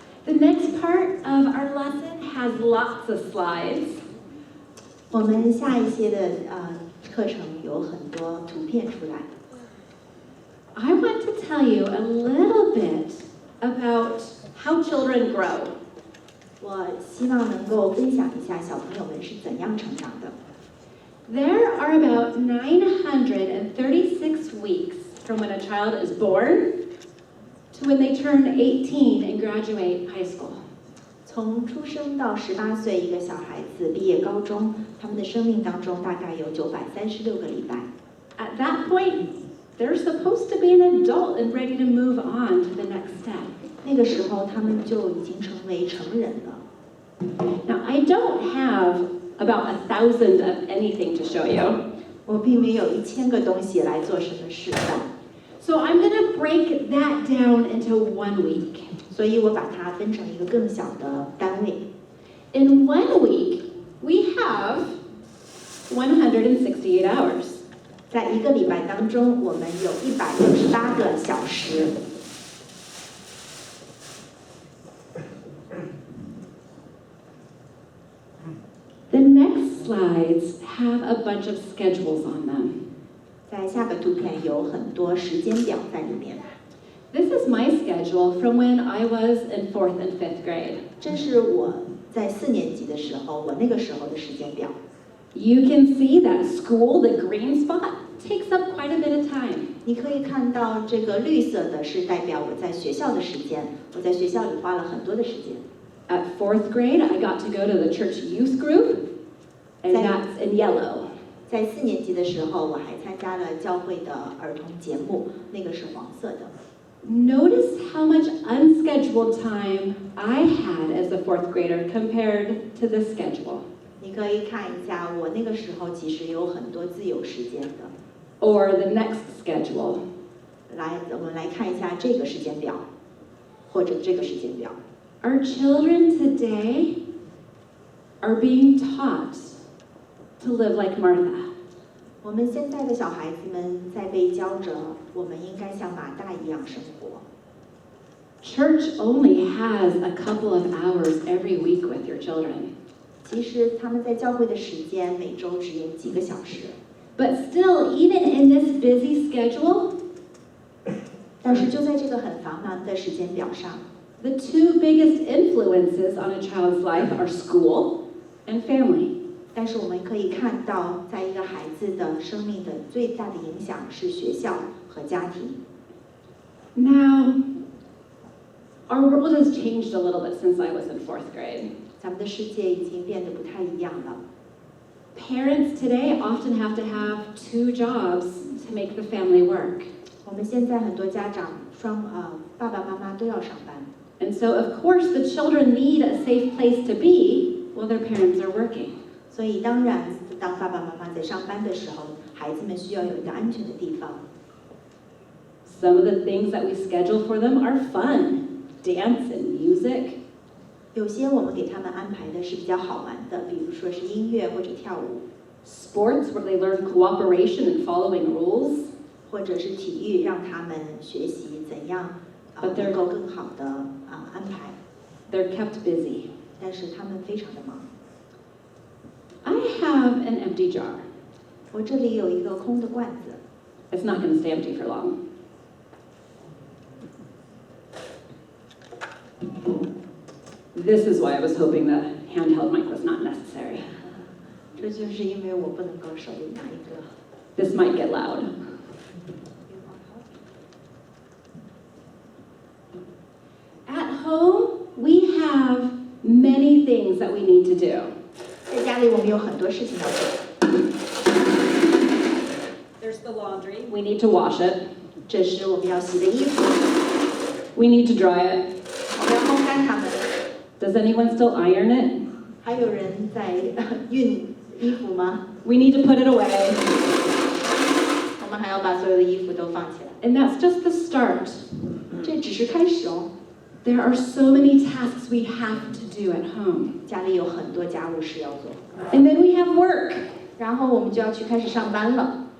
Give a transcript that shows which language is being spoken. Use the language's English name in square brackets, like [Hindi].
[English] The next part of our lesson has lots of slides. [Chinese] 我们下一些的课程有很多图片出来。 [English] I want to tell you a little bit about how children grow. [Chinese] 我希望能够分享一下小朋友们是怎样成长的。 [English] There are about 936 weeks from when a child is born to when they turn 18 and graduate high school. [Chinese] 从出生到18岁，一个小孩子毕业高中，他们的生命当中大概有936个礼拜。 [English] At that point, they're supposed to be an adult and ready to move on to the next step. [Chinese] 那个时候，他们就已经成为成人了。 [English] Now, I don't have about 1,000 of anything to show you. [Chinese] 我并没有1000个东西来做什么示范， [English] So I'm going to break that down into 1 week. [Chinese] 所以我把它分成一个更小的单位。 [English] In 1 week, we have 168 hours. [Chinese] 在一个礼拜当中，我们有168个小时。 [English] The next slides have a bunch of schedules on them. [Chinese] 在下个图片有很多时间表在里面。 [English] This is my schedule from when I was in 4th and 5th grade. [Chinese] 这是我在4年级的时候，我那个时候的时间表。 [English] You can see that school, the green spot, takes up quite a bit of time. [Chinese] 你可以看到这个绿色的是代表我在学校的时间，我在学校里花了很多的时间。 [English] At 4th grade, I got to go to the church youth group, and that's in yellow. [Chinese] 在4年级的时候，我还参加了教会的儿童节目，那个是黄色的。 [English] Notice how much unscheduled time I had as a 4th grader compared to this schedule. [Chinese] 你可以看一下，我那个时候其实有很多自由时间的。 [English] Or the next schedule. [Chinese] 我们来看一下这个时间表，或者这个时间表。 [English] Our children today are being taught to live like Martha. [Chinese] 我们现在的小孩子们在被教着，我们应该像马大一样生活。 [English] Church only has a couple of hours every week with your children. [Chinese] 其实他们在教会的时间每周只有几个小时。 [English] But still, even in this busy schedule, [Chinese] 但是就在这个很繁忙的时间表上， [English] the 2 biggest influences on a child's life are school and family. [Chinese] 但是我们可以看到，在一个孩子的生命的最大的影响是学校和家庭。 [English] Now, our world has changed a little bit since I was in 4th grade. [Chinese] 咱们的世界已经变得不太一样了。 [English] Parents today often have to have 2 jobs to make the family work. [Chinese] 我们现在很多家长爸爸妈妈都要上班， [English] And so, of course, the children need a safe place to be while their parents are working. [Chinese] 所以当然，当爸爸妈妈在上班的时候，孩子们需要有一个安全的地方。 [English] Some of the things that we schedule for them are fun, dance and music. [Chinese] 有些我们给他们安排的是比较好玩的，比如说是音乐或者跳舞， [English] Sports where they learn cooperation and following rules. [Chinese] 或者是体育，让他们学习怎样能够更好的安排。 [English] They're kept busy. [Chinese] 但是他们非常的忙。 [English] I have an empty jar. [Chinese] 我这里有一个空的罐子， [English] It's not going to stay empty for long. This is why I was hoping the handheld mic was not necessary. [Chinese] 这就是因为我不能够手里拿一个。 [English] This might get loud. At home, we have many things that we need to do. [Chinese] 在家里我们有很多事情要做， [English] There's the laundry. We need to wash it. [Chinese] 这是我们要洗的衣服， [English] We need to dry it. [Chinese] 我们要烘干它们。 [English] Does anyone still iron it? [Chinese] 还有人在熨衣服吗？ [English] We need to put it away. [Chinese] 我们还要把所有的衣服都放起来。 [English] And that's just the start. [Chinese] 这只是开始哦， [English] There are so many tasks we have to do at home. [Chinese] 家里有很多家务事要做， [English] And then we have work. [Chinese] 然后我们就要去开始上班了。